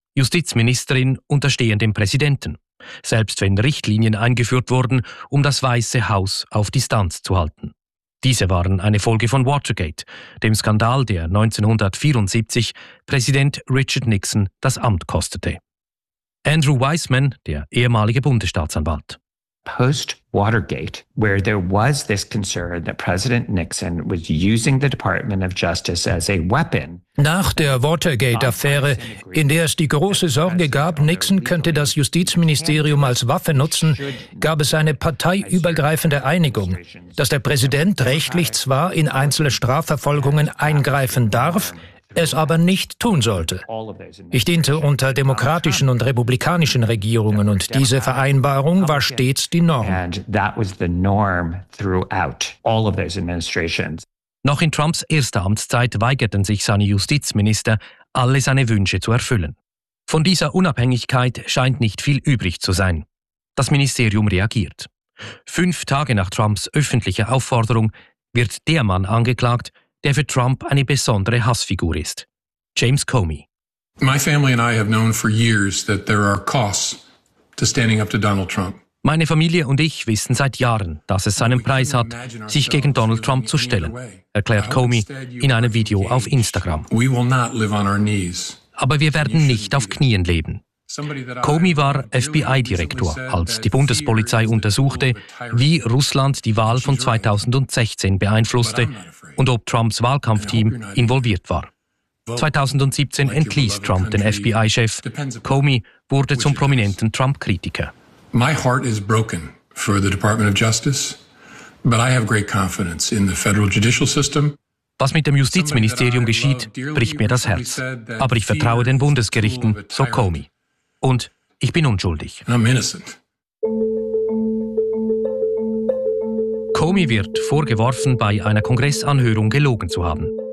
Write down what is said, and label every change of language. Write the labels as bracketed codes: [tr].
[de] Justizministerin unterstehen dem Präsidenten. Selbst wenn Richtlinien eingeführt wurden, um das Weiße Haus auf Distanz zu halten. Diese waren eine Folge von Watergate, dem Skandal, der 1974 Präsident Richard Nixon das Amt kostete. Andrew Weissman, der ehemalige Bundesstaatsanwalt. [en] Post-Watergate, where there was this concern that President Nixon was using the Department of Justice as a weapon. [de] Nach der Watergate-Affäre, in der es die große Sorge gab, Nixon könnte das Justizministerium als Waffe nutzen, gab es eine parteiübergreifende Einigung, dass der Präsident rechtlich zwar in einzelne Strafverfolgungen eingreifen darf, es aber nicht tun sollte. Ich diente unter demokratischen und republikanischen Regierungen und diese Vereinbarung war stets die Norm. [en] And that was the norm throughout all of those administrations. [de] Noch in Trumps erster Amtszeit weigerten sich seine Justizminister, alle seine Wünsche zu erfüllen. Von dieser Unabhängigkeit scheint nicht viel übrig zu sein. Das Ministerium reagiert. 5 Tage nach Trumps öffentlicher Aufforderung wird der Mann angeklagt, der für Trump eine besondere Hassfigur ist, James Comey. [en] My family and I have known for years that there are costs to standing up to Donald Trump. [de] Meine Familie und ich wissen seit Jahren, dass es seinen Preis hat, sich gegen Donald Trump zu stellen, erklärt Comey in einem Video auf Instagram. Aber wir werden nicht auf Knien leben. Comey war FBI-Direktor, als die Bundespolizei untersuchte, wie Russland die Wahl von 2016 beeinflusste und ob Trumps Wahlkampfteam involviert war. 2017 entließ Trump den FBI-Chef. Comey wurde zum prominenten Trump-Kritiker. [en] My heart is broken for the Department of Justice, but I have great confidence in the federal judicial system. [de] Was mit dem Justizministerium geschieht, bricht mir das Herz. Aber ich vertraue den Bundesgerichten, so Comey. Und ich bin unschuldig. [en] I'm innocent. [de] Comey wird vorgeworfen, bei einer Kongressanhörung gelogen zu haben.